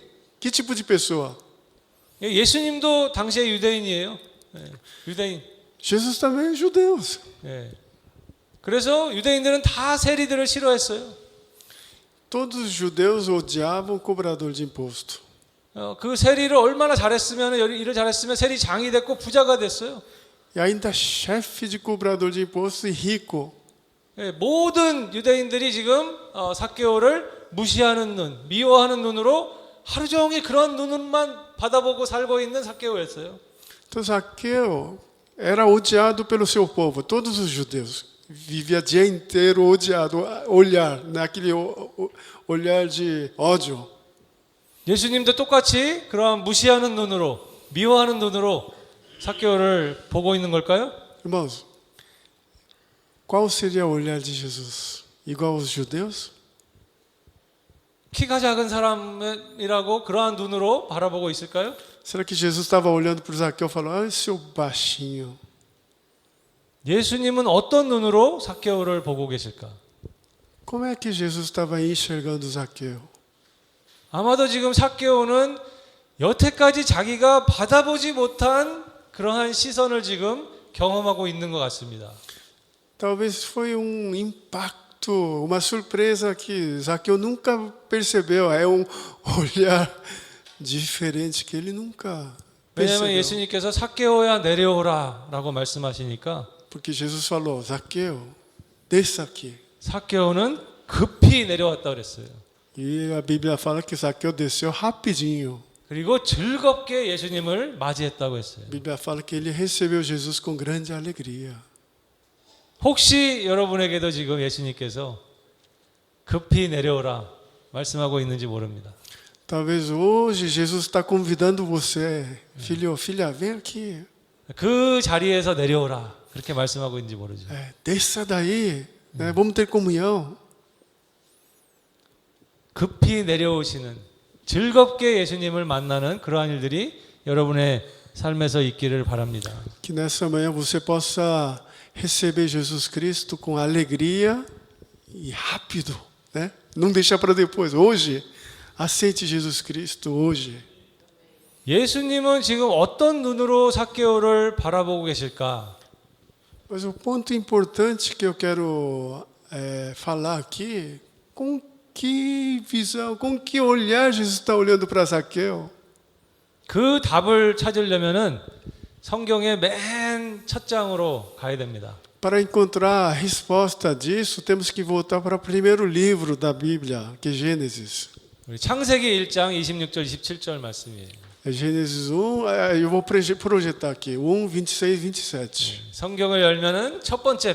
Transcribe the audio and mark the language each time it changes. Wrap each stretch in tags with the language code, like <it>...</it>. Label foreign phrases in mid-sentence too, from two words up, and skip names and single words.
<pt>Que tipo de pessoa?</pt> <ko>예수님도 당시에 유대인이에요. 유대인.</ko> <pt>Jesus também é judeu.</pt> <ko>그래서 유대인들은 다 세리들을 싫어했어요.</ko> <pt>Todos os judeus odiavam o cobrador de imposto.</pt> <ko>그 세리를 얼마나 잘했으면 일을 잘했으면 세리장이 됐고 부자가 됐어요.</ko> <pt>E ainda chefe de cobrador de imposto e rico.</pt> <ko>모든 유대인들이 지금 삭개오를 무시하는 눈, 미워하는 눈으로 하루 종일 그런 눈만 받아보고 살고 있는 삭개오였어요.</ko> <pt>Então Zaqueu era odiado pelo seu povo, todos os judeus. Vivia o dia inteiro odiado, naquele olhar de ódio.</pt> <ko>예수님도 똑같이 그런 무시하는 눈으로, 미워하는 눈으로 삭개오를 보고 있는 걸까요?</ko> <pt>Irmãos, qual seria o olhar de Jesus? Igual aos judeus?</pt> <ko>키가 작은 사람이라고 그러한 눈으로 바라보고 있을까요?</ko> <pt>Será que Jesus estava olhando para o Zaqueu e falou: ah, seu baixinho?</pt> <ko>예수님은 어떤 눈으로 삭개오를 보고 계실까?</ko> <pt>Como é que Jesus estava enxergando o Zaqueu?</pt> <ko>아마도 지금 삭개오는 여태까지 자기가 받아보지 못한 그러한 시선을 지금 경험하고 있는 것 같습니다.</ko> <pt>Talvez foi impacto, uma surpresa que Zaqueu nunca percebeu. É olhar diferente que ele nunca</pt> <ko>왜냐하면</ko> <pt>percebeu.</pt> <ko>예수님께서 삭개오야 내려오라라고 말씀하시니까</ko> <pt>Porque Jesus falou: Zaqueu, desça aqui.</pt> <ko>삭개오는 급히 내려왔다 그랬어요.</ko> <pt>E a Bíblia fala que Zaqueu desceu rapidinho.</pt> <ko>그리고 즐겁게 예수님을 맞이했다고 했어요.</ko> <pt>A Bíblia fala que ele recebeu Jesus com grande alegria.</pt> <ko>혹시 여러분에게도 지금 예수님께서 급히 내려오라 말씀하고 있는지 모릅니다.</ko> <pt>Talvez hoje Jesus está convidando você, filho, filha, vem aqui.</pt> <ko>그 자리에서 내려오라 그렇게 말씀하고 있는지 모르죠.</ko> <pt>Desça daí, né? Vamos ter comunhão.</pt> <ko>급히 내려오시는 즐겁게 예수님을 만나는 그러한 일들이 여러분의 삶에서 있기를 바랍니다.</ko> <pt>Que nessa manhã você possa receber Jesus Cristo com alegria e rápido, né? Não deixar para depois. Hoje, aceite Jesus Cristo hoje.</pt> <ko>예수님은 지금 어떤 눈으로 삭개오를 바라보고 계실까?</ko> <pt>Mas o ponto importante que eu quero falar aqui, com que visão, com que olhar Jesus está olhando para Zaqueu?</pt> <ko>그 답을 찾으려면은 성경의 맨 첫 장으로 가야 됩니다.</ko> <pt>Para encontrar a resposta disso, temos que voltar para o primeiro livro da Bíblia, que é Gênesis.</pt> <ko>우리 창세기 1장 26절 27절 말씀이에요.</ko> <pt>É Gênesis 1, eu vou projetar aqui, 1, 26, 27.</pt> <ko>성경을 열면은 첫 번째</ko>